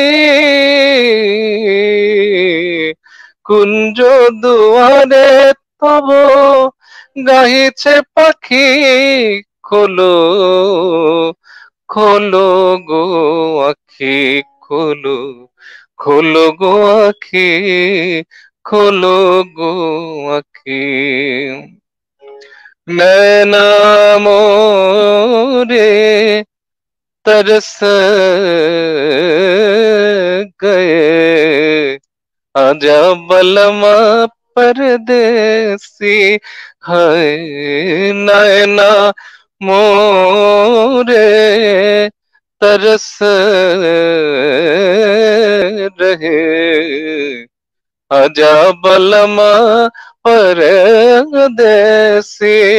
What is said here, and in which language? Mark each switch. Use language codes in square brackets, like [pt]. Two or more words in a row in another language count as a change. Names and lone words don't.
[bn] কুঞ্জ দুয়ারে তব গাহিছে পাখি, খোলো, খোলো গো আখি, খোলো, খোলো গো আখি, খোলো গো আখি। [hi] नैना मोरे तरस गए, आजा बलमा परदेसी, है नैना मोरे तरस रहे, आजा बलमा परदेसी।